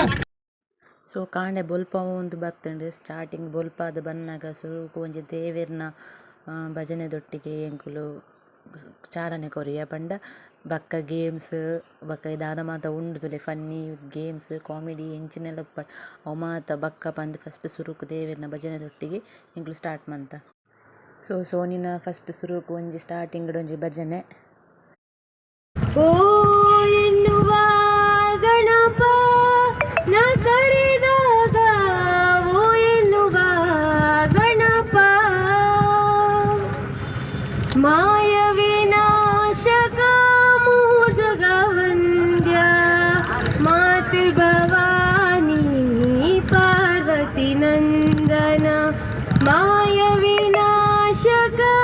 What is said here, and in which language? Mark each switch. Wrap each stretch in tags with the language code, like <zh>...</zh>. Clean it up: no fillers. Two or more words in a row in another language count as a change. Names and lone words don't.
<tcy>ಸೊ ಕಾಂಡೆ ಬೊಲ್ಪ ಒಂದು ಬತ್ತಂಡು ಸ್ಟಾರ್ಟಿಂಗ್ ಬೊಲ್ಪಾದ ಬನ್ನಾಗ ಸುರುಕು ಒಂಜಿ ದೇವೇರ್ನ ಭಜನೆದೊಟ್ಟಿಗೆ ಎಂಕುಲು ಚಾಲನೆ ಕೊರಿಯ ಪಂಡ ಬಕ್ಕ ಗೇಮ್ಸ್ ಬಕ್ಕ ಇದಾದ ಮಾತ ಉಂಡುದುಲೆ</tcy> <en>funny games</en> <tcy>ಕಾಮಿಡಿ ಎಂಚಿನೆಲ್ಲ ಅವು ಮಾತ ಬಕ್ಕ ಪಂದ್ ಫಸ್ಟ್ ಸುರುಕು ದೇವೇರ್ನ ಭಜನೆದೊಟ್ಟಿಗೆ ಎಂಕ್ಲು ಸ್ಟಾರ್ಟ್ ಮಂತ. ಸೊ ಸೋನಿನ ಫಸ್ಟ್ ಸುರುಕು ಒಂಜಿ ಸ್ಟಾರ್ಟಿಂಗ್ ಒಂಜಿ ಭಜನೆ</tcy> <kn>ಓ ಎನ್ನುವ ಗಣಪ ನ ಕರೆದಾಗ ಓ ಎನ್ನುವ ಗಣಪ ಮಾಯ ವಿನಾಶಕ ಮೂಜಗವಂದ್ಯ ಮಾತೆ ಭವಾನಿ ಪಾರ್ವತಿ ನಂದನ ಮಾಯ ವಿನಾಶಕ</kn>